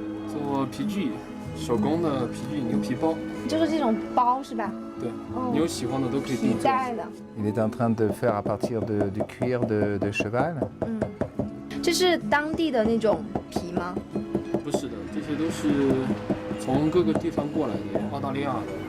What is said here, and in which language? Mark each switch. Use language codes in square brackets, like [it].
[zh] 做皮具，手工的皮具牛皮包，就是这种包是吧？对，哦你有喜欢的都可以定做。带的。 [fr] Il est en train de faire à partir du cuir de cheval. [zh] 这是当地的那种皮吗？不是的，这些都是从各个地方过来的，澳大利亚的。